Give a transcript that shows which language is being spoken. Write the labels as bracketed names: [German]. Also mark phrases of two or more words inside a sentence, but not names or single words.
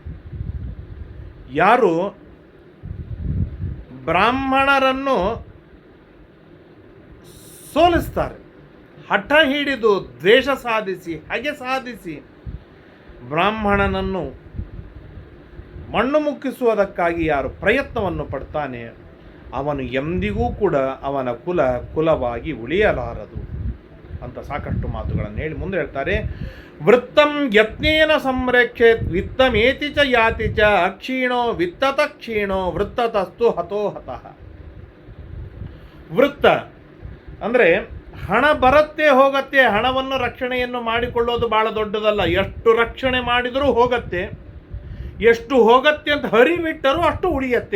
[Kannada] ಯಾರು ಬ್ರಾಹ್ಮಣರನ್ನು ಸೋಲಿಸ್ತಾರೆ, ಹಠ ಹಿಡಿದು ದ್ವೇಷ ಸಾಧಿಸಿ ಹಗೆ ಸಾಧಿಸಿ ಬ್ರಾಹ್ಮಣನನ್ನು ಮಣ್ಣು ಮುಕ್ಕಿಸುವುದಕ್ಕಾಗಿ ಯಾರು ಪ್ರಯತ್ನವನ್ನು ಪಡ್ತಾನೆ ಅವನು ಎಂದಿಗೂ ಕೂಡ ಅವನ ಕುಲವಾಗಿ ಉಳಿಯಲಾರದು ಅಂತ ಸಾಕಷ್ಟು ಮಾತುಗಳನ್ನು ಹೇಳಿ ಮುಂದೆ ಹೇಳ್ತಾರೆ. [Sanskrit] ವೃತ್ತಂ ಯತ್ನೇನ ಸಂರಕ್ಷೇತ್ ವಿತ್ತಮೇತಿ ಚ ಯಾತಿ ಚ ಅಕ್ಷೀಣೋ ವಿತ್ತತ ಕ್ಷೀಣೋ ವೃತ್ತತಸ್ತು ಹತೋ ಹತಃ. [Kannada] ವೃತ್ತ ಅಂದರೆ ಹಣ ಬರುತ್ತೆ ಹೋಗತ್ತೆ, ಹಣವನ್ನು ರಕ್ಷಣೆಯನ್ನು ಮಾಡಿಕೊಳ್ಳೋದು ಬಹಳ ದೊಡ್ಡದಲ್ಲ. ಎಷ್ಟು ರಕ್ಷಣೆ ಮಾಡಿದರೂ ಹೋಗತ್ತೆ, ಎಷ್ಟು ಹೋಗತ್ತೆ ಅಂತ ಹರಿಬಿಟ್ಟರೂ ಅಷ್ಟು ಉಳಿಯತ್ತೆ.